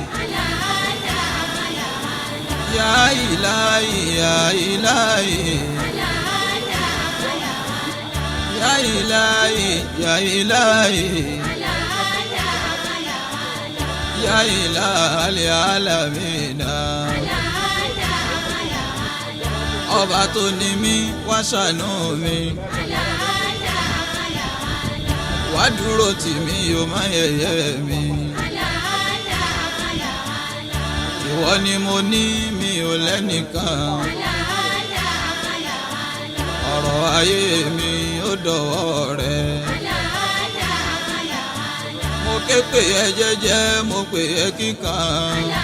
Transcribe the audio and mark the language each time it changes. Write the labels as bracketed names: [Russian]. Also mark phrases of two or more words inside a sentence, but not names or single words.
[Arabic] يا إلهي يا إلهي يا إلهي يا إلهي يا إلهي عالمينا [Yoruba] ọba tó ní mí wá ṣàánú mi wá dúró tì mí yóò má yẹ̀yẹ́ mi ìwọ ni mo ní mi ò lẹ́nìkan ọ̀rọ̀ ayé mi ó dọ̀wọ́ rẹ mo ké pè ẹ́ jẹ́jẹ́ mo pè ẹ́ kíkan